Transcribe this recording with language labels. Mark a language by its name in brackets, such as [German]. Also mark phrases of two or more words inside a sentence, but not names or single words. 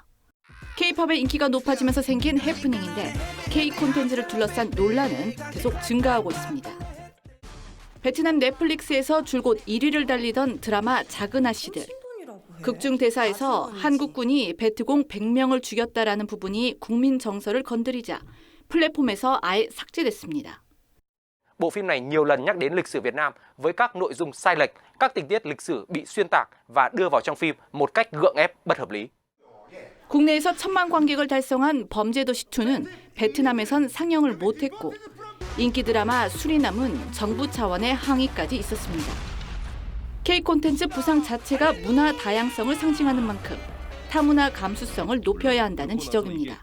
[Korean] K-팝의 인기가 높아지면서 생긴 해프닝인데 K 콘텐츠를 둘러싼 논란은 계속 증가하고 있습니다. 베트남 넷플릭스에서 줄곧 1위를 달리던 드라마 작은 아씨들. 극중 대사에서 한국군이 베트공 100명을 죽였다라는 부분이 국민 정서를 건드리자 플랫폼에서 아예 삭제됐습니다. [Vietnamese] Bộ phim này nhiều lần nhắc đến lịch sử Việt Nam với các nội dung sai lệch, các tình tiết lịch sử bị xuyên tạc và đưa vào trong phim một cách gượng ép bất hợp lý. [Korean] 국내에서 1000만 관객을 달성한 범죄도시2는 베트남에선 상영을 못했고 인기 드라마 수리남은 정부 차원의 항의까지 있었습니다. K 콘텐츠 부상 자체가 문화 다양성을 상징하는 만큼 타문화 감수성을 높여야 한다는 지적입니다.